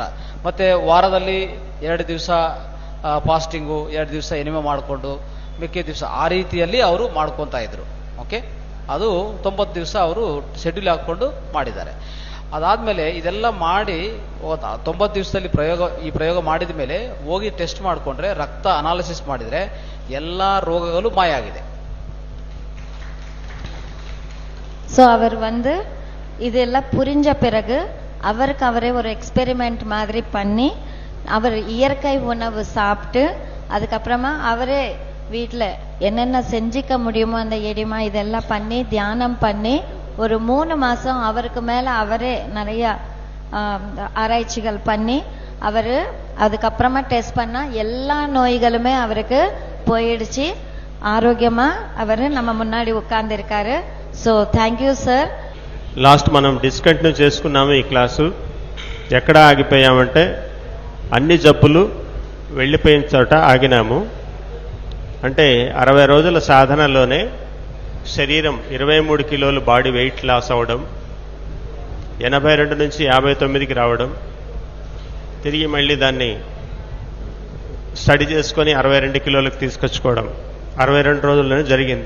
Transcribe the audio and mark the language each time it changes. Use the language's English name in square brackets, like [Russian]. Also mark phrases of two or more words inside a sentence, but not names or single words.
[Kannada] ಮತ್ತೆ ವಾರದಲ್ಲಿ 2 ದಿವಸ ಫಾಸ್ಟಿಂಗು, 2 ದಿವಸ ಎನಿಮೆ ಮಾಡಿಕೊಂಡು ಮಿಕ್ಕ ದಿವಸ ಆ ರೀತಿಯಲ್ಲಿ ಅವರು ಮಾಡ್ಕೊತಾ ಇದ್ರು. ಓಕೆ, ಅದು 90 ದಿವಸ ಅವರು ಶೆಡ್ಯೂಲ್ ಹಾಕೊಂಡು ಮಾಡಿದ್ದಾರೆ. ಅದಾದ್ಮೇಲೆ ಇದೆಲ್ಲ ಮಾಡಿ 90 ದಿವಸದಲ್ಲಿ ಈ ಪ್ರಯೋಗ ಮಾಡಿದ ಮೇಲೆ ಹೋಗಿ ಟೆಸ್ಟ್ ಮಾಡಿಕೊಂಡ್ರೆ, ರಕ್ತ ಅನಾಲಿಸಿಸ್ ಮಾಡಿದ್ರೆ ಎಲ್ಲಾ ರೋಗಗಳು ಮಾಯ ಆಗಿದೆ. [Tamil] ஸோ அவர் இதெல்லாம் புரிஞ்ச பிறகு அவருக்கு அவரே ஒரு எக்ஸ்பெரிமெண்ட் மாதிரி பண்ணி அவர் இயற்கை உணவு சாப்பிட்டு அதுக்கப்புறமா அவரே வீட்டில் என்னென்ன செஞ்சிக்க முடியுமோ அந்த எடிமா இதெல்லாம் பண்ணி தியானம் பண்ணி ஒரு 3 மாசம் அவருக்கு மேல அவரே நிறைய ஆராய்ச்சிகள் பண்ணி அவர் அதுக்கப்புறமா டெஸ்ட் பண்ணா எல்லா நோய்களுமே அவருக்கு போயிடுச்சு. ఆరోగ్యమా அவர் நம்ம முன்னாடி உட்கார்ந்து இருக்காரு. [English] so thank you sir. [Telugu] లాస్ట్ మనం డిస్కంటిన్యూ చేసుకున్నాము ఈ క్లాసు. ఎక్కడ ఆగిపోయామంటే అన్ని జబ్బులు వెళ్ళిపోయిన చోట ఆగినాము. అంటే 60 రోజుల సాధనలోనే శరీరం 23 కిలోలు [English] body weight loss [Telugu] అవ్వడం, 82 నుంచి 59కి రావడం, తిరిగి మళ్ళీ దాన్ని స్టడీ చేసుకొని 62 కిలోలకు తీసుకొచ్చుకోవడం 62 రోజుల్లోనే జరిగింది.